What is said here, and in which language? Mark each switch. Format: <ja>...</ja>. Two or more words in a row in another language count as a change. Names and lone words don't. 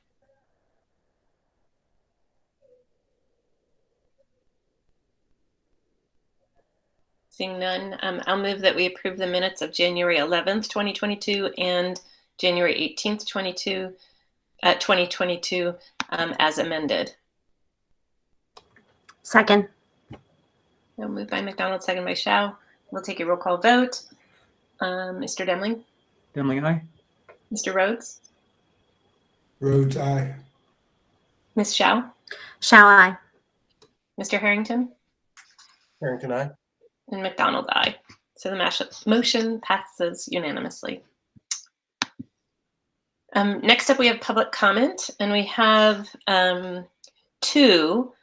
<en>Seeing none, I'll move that we approve the minutes of January 11th, 2022 and January 18th, 2022 as amended. Second. I'll move by McDonald, second by Shao. We'll take a roll call vote. Mr. Demling? Demling, aye. Mr. Rhodes? Rhodes, aye. Ms. Shao? Shao, aye. Mr. Harrington? Harrington, aye. And McDonald, aye. So the motion passes unanimously. Next up, we have public comment, and we have two.</en>